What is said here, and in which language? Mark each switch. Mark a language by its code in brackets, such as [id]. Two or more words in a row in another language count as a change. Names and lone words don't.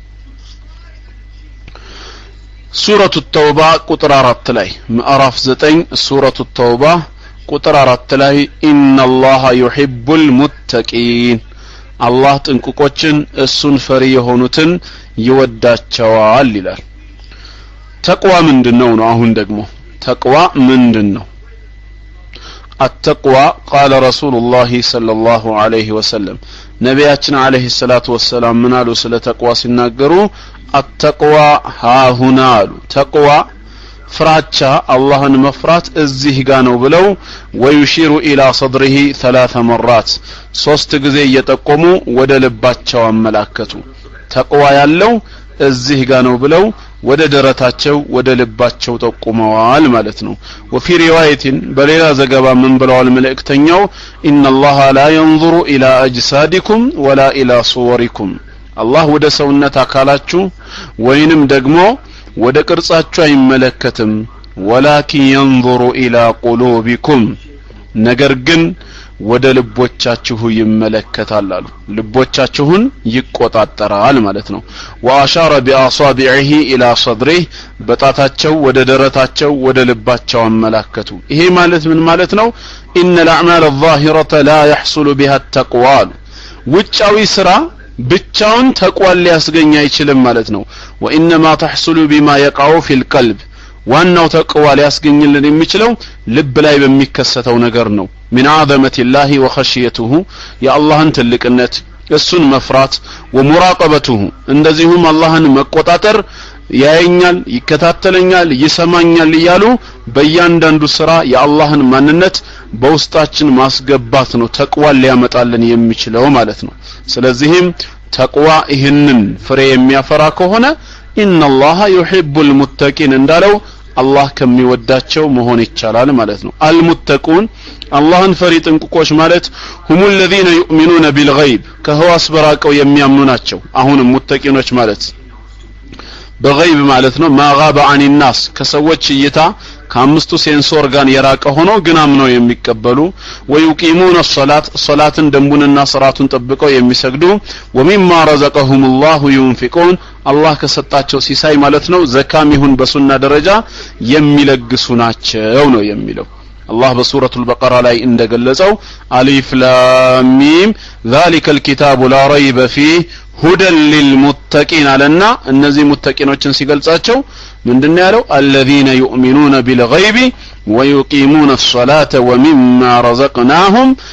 [am] ሱረቱ ተውባ ቁጥር 4 ላይ ምዕራፍ 9 ሱረቱ ተውባ ቁጥር 4 ላይ [ar] إن الله يحب المتقين [am] አላህ ጥንቁቆችን እሱን ፈሪ የሆኑትን ይወዳቸዋል ይላል ተቅዋ ምንድነው ነው አሁን ደግሞ ተቅዋ ምንድነው [ar] التقوى قال رسول الله صلى الله عليه وسلم [am] ነቢያችን አለይሂ [ar] الصلاة والسلام [am] ምን አሉ ስለ ተቅዋ ሲናገሩ [ar] التقوى ها هنا [am] አሉ ተቅዋ ፍራቻ አላህን መፍራት እዚህ ጋር ነው ብለው [ar] ويشير إلى صدره 3 مرات [am] 3 ጊዜ እየጠቆሙ ወደ ልባቸው አመላከቱ ተቅዋ ያለው እዚህ ጋር ነው ብለው ወደ ደረታቸው ወደ ልባቸው ጠቁመዋል ማለት ነው [ar] وفي رواية [am] በሌላ ዘገባ ምን ብለዋል መልእክተኛው ኢነላሃ [ar] لا ينظر الى اجسادكم ولا الى صوركم [am] አላህ ወደ ሰውነት አካላችሁ ወይንም ደግሞ ወደ ቅርጻችሁ አይመለከትም [ar] ولكن ينظر الى قلوبكم [am] ነገር ግን ወደ ልቦቻችሁ ይመለከታል አሉ ልቦቻችሁን ይቆጣጠራል ማለት ነው [ar] وأشار بأصابعه الى صدره [am] በጣታቸው ወደ ደረታቸው ወደ ልባቸው አመላከቱ ይሄ ማለት ምን ማለት ነው [ar] ان الاعمال الظاهره لا يحصل بها التقوى [am] ውጫዊ ስራ ብቻውን ተቅዋ ሊያስገኝ አይችልም ማለት ነው [ar] وانما تحصل بما يقع في القلب [am] ዋናው ተቅዋ ሊያስገኝልን የሚችለው ልብ ላይ በሚከሰተው ነገር ነው [ar] من عظمة الله وخشيته [am] የአላህን ትልቅነት እሱን መፍራት ወሙራቀበቱሁ እንደዚሁም አላህን መቆጣጠር ያየኛል ይከታተለኛል ይሰማኛል እያሉ በእያንዳንዱ ስራ የአላህን ማንነት በውስጣችን ማስገባት ነው ተቅዋ ሊያመጣልን የሚችለው ማለት ነው ስለዚህም ተቅዋ ይህንን ፍሬ የሚያፈራ ከሆነ [ar] إن الله يحب المتقين [am] እንዳለው አላህ ከሚወዳቸው መሆን ይቻላል ማለት ነው አልሙተቁን አላህን ፈሪ ጥንቁቆች ማለት [ar] هم الذين يؤمنون بالغيب [am] ከህዋስ በራቀው የሚያምኑ ናቸው አሁንም ሙተቂኖች ማለት በغይብ ማለት ነው [ar] ما غاب عن الناس [am] ከሰዎች እይታ ከአምስቱ ሴንሶር ጋር የራቀ ሆኖ ግን አምነው የሚቀበሉ ወይቂሙን الصلاه ሶላትን ደንቡንና ስርዓቱን ጠብቀው የሚሰግዱ [ar] ومما رزقهم الله ينفقون [am] አላህ ከሰጣቸው ሲሳይ ማለት ነው ዘካም ይሁን በሱና ደረጃ የሚለግሱ ናቸው ነው የሚለው [ar] الله بسورة البقرة [am] ላይ እንደገለጸው [ar] ألف لام ميم ذلك الكتاب لا ريب فيه هدى للمتقين [am] አለና እነዚህ ሙተቂኖችን ሲገልጻቸው ምንድነው ያለው [ar] الذين يؤمنون بالغيب ويقيمون الصلاة ومما رزقناهم